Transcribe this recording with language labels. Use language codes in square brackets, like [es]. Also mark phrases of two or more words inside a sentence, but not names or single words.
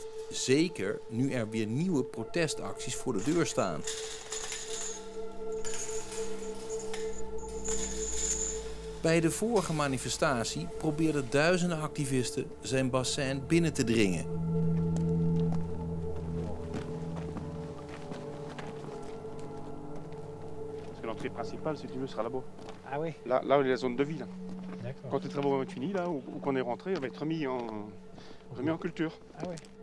[nl] Zeker nu er weer nieuwe protestacties voor de deur staan. Bij de vorige manifestatie probeerden duizenden activisten zijn bassin binnen te dringen. [fr] Parce que l'entrée principale, si tu veux, sera là-bas. Ah oui. Là où est la zone de vie. D'accord. Quand les travaux vont être finis, là, ou qu'on est rentré, on va être remis en culture. Ah oui.